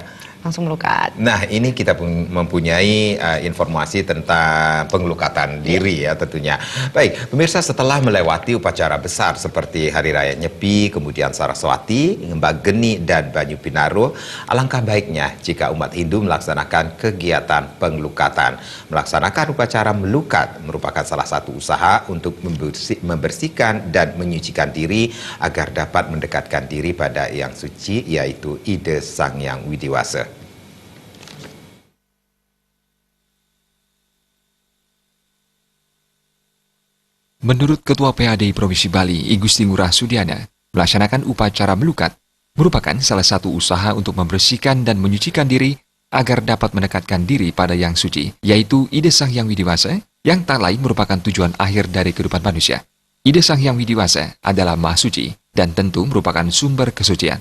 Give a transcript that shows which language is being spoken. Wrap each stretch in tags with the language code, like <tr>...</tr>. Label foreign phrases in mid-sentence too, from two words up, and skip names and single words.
<id>langsung melukat. Nah, ini kita pun mempunyai informasi tentang pengelukatan diri ya tentunya. Baik, pemirsa, setelah melewati upacara besar seperti Hari Raya Nyepi, kemudian Saraswati, Mbak Geni, dan Banyu Pinaro, alangkah baiknya jika umat Hindu melaksanakan kegiatan pengelukatan. Melaksanakan upacara melukat merupakan salah satu usaha untuk membersihkan dan menyucikan diri agar dapat mendekatkan diri pada Yang Suci, yaitu Ida Sang Hyang Widiwasa. Menurut Ketua PAD Provinsi Bali, I Gusti Ngurah Sudiana, melaksanakan upacara melukat merupakan salah satu usaha untuk membersihkan dan menyucikan diri agar dapat mendekatkan diri pada Yang Suci, yaitu Ida Sang Hyang Widiwasa, yang tak lain merupakan tujuan akhir dari kehidupan manusia. Ida Sang Hyang Widiwasa adalah Maha Suci dan tentu merupakan sumber kesucian.</id>